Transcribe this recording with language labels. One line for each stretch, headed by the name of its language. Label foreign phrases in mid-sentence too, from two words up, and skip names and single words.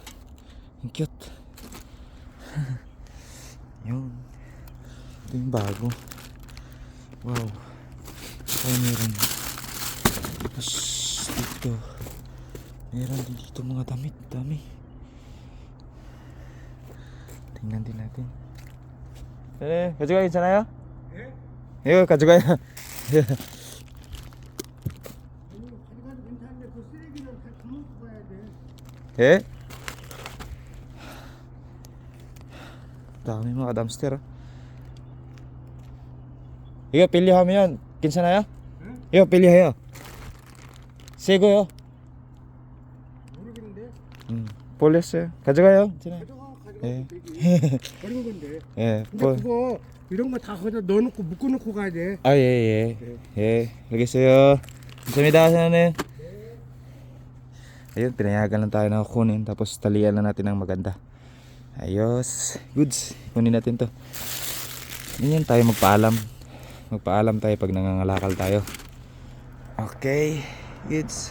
Filipino: Ang cute. Yun. Ito yung bago. Wow. Ito meron. Tapos dito meron din dito mga damit. Dami. Tingnan din natin.
Korean: 가져가 괜찮아요? 예? 이거 가져가요. 예?
Filipino: dami mga dumpster.
Korean: 이거 빌리하면 괜찮아요? 이거 빌리해요. 새거요? 모르겠는데. 폴리스 가져가요. 가져가 예. 버린 건데. 예. 근데 그거 이런 거 다 거기다 넣어놓고 묶어놓고 가야 돼. 아, 예, 예. 예, 알겠어요. 감사합니다, 사장님.
Filipino: Ayun, pinayagan lang tayo na kunin. Tapos talian na natin ng maganda. Ayos. Goods. Kunin natin to. Ganyan tayo magpaalam. Magpaalam tayo pag nangangalakal tayo. Okay. Goods.